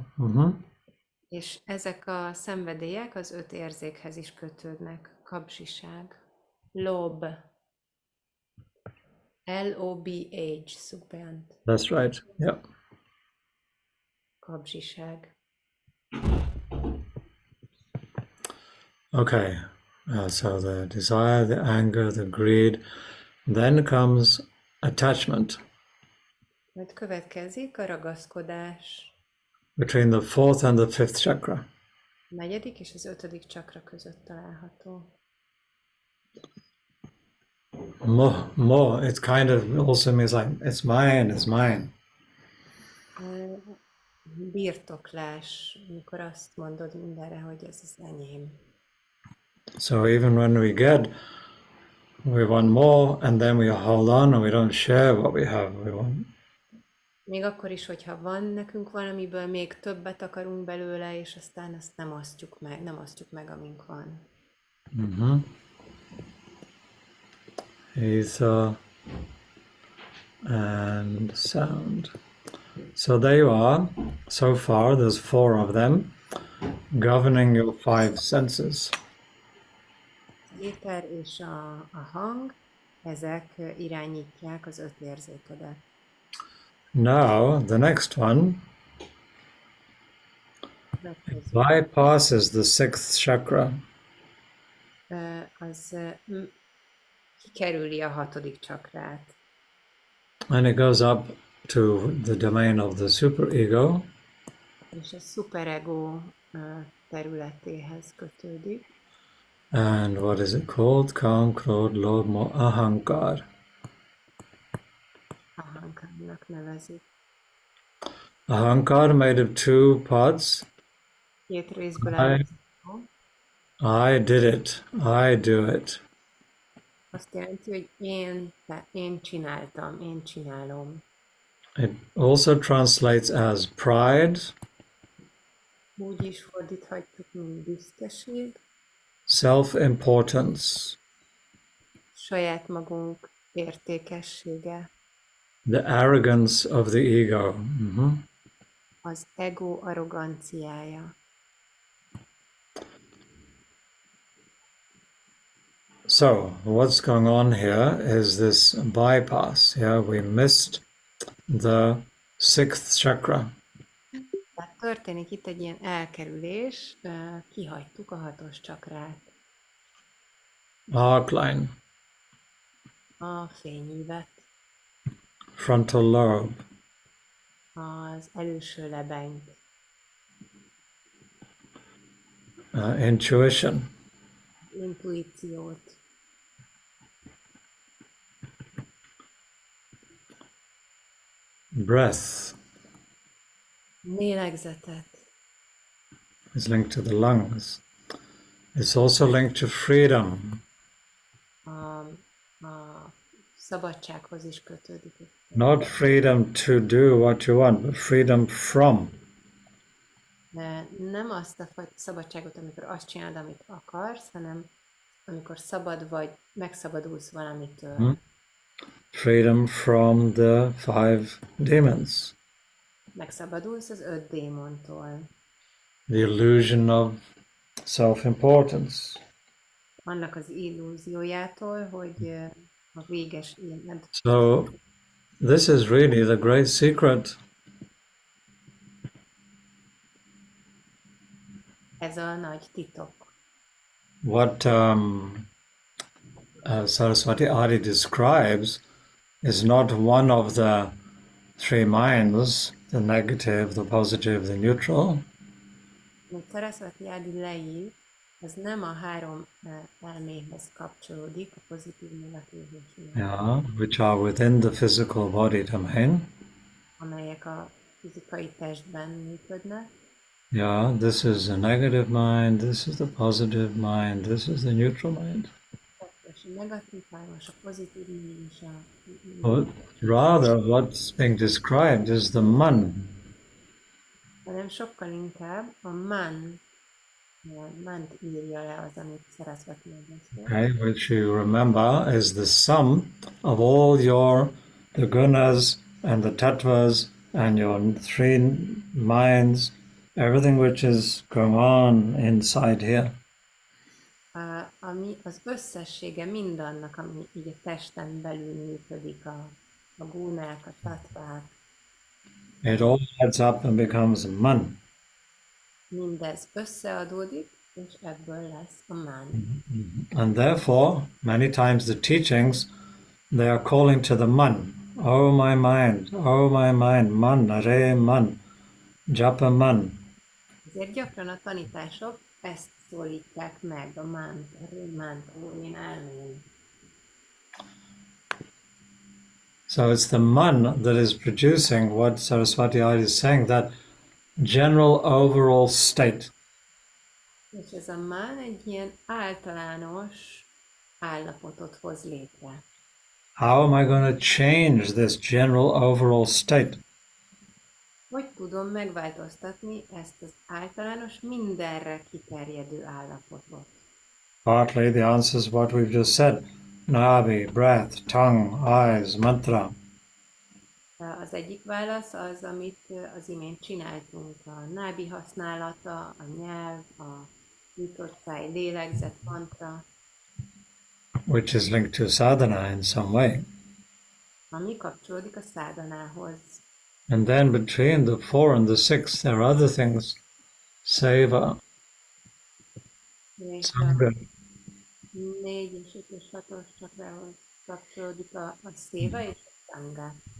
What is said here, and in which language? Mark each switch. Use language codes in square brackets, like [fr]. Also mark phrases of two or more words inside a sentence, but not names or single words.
[hu] És ezek a szenvedélyek az 5 érzékhez is kötődnek. Kapzsiság. Lob. L-O-B-H, Szubjant. [en] That's right, yeah. [hu] Kapzsiság. [en] Okay, so the desire, the anger, the greed, then comes attachment. [hu] Majd következik a ragaszkodás. [en] Between the 4th and the 5th chakra. [hu] A 4. és az 5. csakra között található. [en] More, it kind of also means like, it's mine. [hu] Birtoklás, amikor azt mondod mindenre, hogy ez az enyém. [en] So even when we get, we want more, and then we hold on and we don't share what we have. We want. [hu] Még akkor is, hogyha van nekünk valamiből, még többet akarunk belőle, és aztán ezt nem osztjuk meg, amink van. [en] ether, and sound. So there you are. So far, there's 4 of them governing your 5 senses. [hu] Éter és a hang, ezek irányítják az 5 érzékedet. [en] Now, the next one bypasses the 6th chakra. [hu] Az kikerüli a 6. csakrát. [en] And it goes up to the domain of the superego. [hu] És a szuperego területéhez kötődik. [en] And what is it called? [pa] Kam, Krodh, Lobh, Moh, Ahankar. [hu] Ahankarnak nevezik. [en] Ahankar made of 2 parts. [hu] 2 részből áll. [en] I did it. I do it. [hu] Azt jelenti, hogy én csináltam, én csinálom. [en] It also translates as pride, [hu] Úgy is fordíthatjuk, mint büszkeség, [en] self-importance, [hu] saját magunk értékessége, [en] the arrogance of the ego. [hu] az ego arroganciája. [en] So, what's going on here is this bypass. Yeah, we missed the 6th chakra. [hu] Tehát történik itt egy ilyen elkerülés, kihagytuk a 6. csakrát, [en] Arc line, [hu] a fényívet, [en] frontal lobe, [hu] az előső lebenyt, [en] intuition, [hu] intuíciót, [en] breath [hu] lélegzetet, [en] is linked to the lungs. It's also linked to freedom. [hu] a szabadsághoz is kötődik. [en] Not freedom to do what you want, but freedom from. [hu] De nem azt a szabadságot, amikor azt csinálod, amit akarsz, hanem amikor szabad vagy, megszabadulsz valamitől. [en] Freedom from the 5 demons. [hu] Megszabadulsz az 5 démontól. [en] The illusion of self-importance. [hu] Annak az illúziójától, hogy a véges ilyen. [en] So, this is really the great secret. [hu] Ez a nagy titok. [en] What Saraswati Adi describes is not one of the 3 minds, the negative, the positive, the neutral. [hu] Amit Saraswati Adi leír, ez nem a 3 elméhez kapcsolódik, a pozitív, negatív és [en] Yeah, which are within the physical body domain. [hu] amelyek a fizikai testben működnek. [en] Yeah, this is a negative mind, this is the positive mind, this is the neutral mind. [hu] A negatív hármas, a pozitív és a... [en] But rather, what's being described is the man. [hu] hanem sokkal inkább a mant írja le az, amit Saraswati megbeszél. [en] Okay, which you remember is the sum of all the gunas and the tattvas and your 3 minds, everything which is going on inside here. [hu] Ami az összessége mindannak, ami így a testen belül működik, a gúnák, a tattvák. [en] It all adds up and becomes man. [hu] Mindez összeadódik, és ebből lesz a man. [en] And therefore, many times the teachings, they are calling to the man. Oh my mind, man, [pa] are man, japa man. [hu] Ezért gyakran a tanítások ezt szólítják meg, a mánt, én elmém. [en] So it's the man that is producing what Saraswati Adi is saying, that general overall state. [hu] És ez a man egy ilyen általános állapotot hoz létre. [en] How am I going to change this general overall state? [hu] Hogy tudom megváltoztatni ezt az általános, mindenre kiterjedő állapotot? [en] Partly the answer is what we've just said. nabi, breath, tongue, eyes, mantra. [hu] Az egyik válasz az, amit az imént csináltunk, a nábi használata, a nyelv, a nyitott száj, lélegzet, mantra, [en] Which is linked to sadhana in some way. [hu] ami kapcsolódik a szádanához. [en] And then between the 4 and the 6, there are other things. Seva, [hu] És sangha, a 4 és 5 és 6-os csakrához kapcsolódik a széva és a sangha.